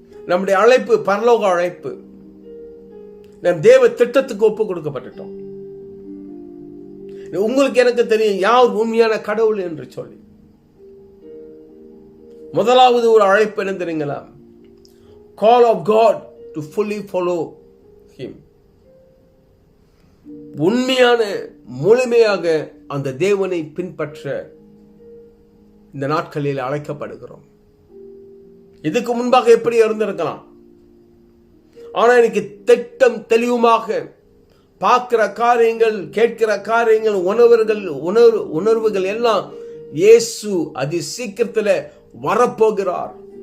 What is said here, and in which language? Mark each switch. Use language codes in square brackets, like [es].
[ta] நம்முடைய அழைப்பு பரலோக அழைப்பு. நம் தேவ திட்டத்துக்கு ஒப்பு கொடுக்கப்பட்டுட்டோம். உங்களுக்கு எனக்கு தெரியும் யார் உண்மையான கடவுள் என்று சொல்லி. முதலாவது ஒரு அழைப்பு என்ன தெரியுங்களா? [en] Call of God to fully follow him. [ta] உண்மையான முழுமையாக அந்த தேவனை பின்பற்ற இந்த நாட்களில் அழைக்கப்படுகிறோம். இதுக்கு முன்பாக எப்படி இருந்திருக்கலாம், ஆனா எனக்கு திட்டம் தெளிவுமாக பார்க்கிற காரியங்கள், கேட்கிற காரியங்கள், உணர்வுகள் எல்லாம் இயேசு அதி சீக்கிரத்தில் வரப்போகிறார்.